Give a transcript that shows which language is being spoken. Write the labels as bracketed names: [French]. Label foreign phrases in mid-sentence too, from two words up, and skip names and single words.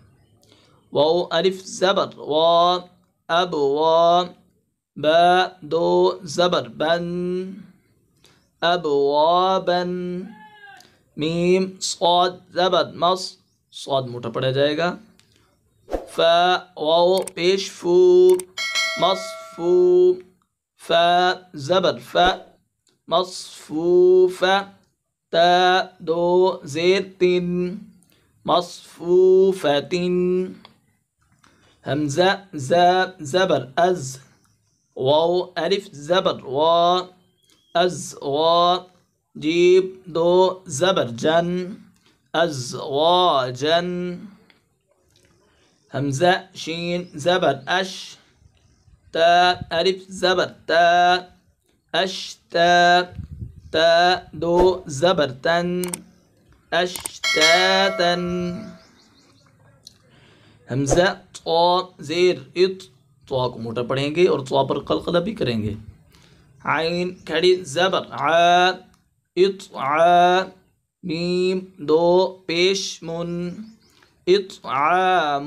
[Urdu] واو الف زبر وا اب وا، با دو زبر بن اب وا بن. میم صاد زبر مص، صاد موٹا پڑا جائے گا. فا واو پیش فو مصفو، فا زبر فا مصفوف. تا دو زیر تن مصفوفت. حمزہ زا زبر از، واو الف زبر وا از وا، جیم دو زبر جن ازواجن. حمزہ شین زبر اش، تا الف زبر تا اشتا، تا دو زبر تن اشتاتن. حمزہ طا زیر اط، طا کو موٹا پڑھیں گے اور طا پر قلقلہ بھی کریں گے. عین کھڑی زبر عا اطعا، میم دو پیش من اطعام.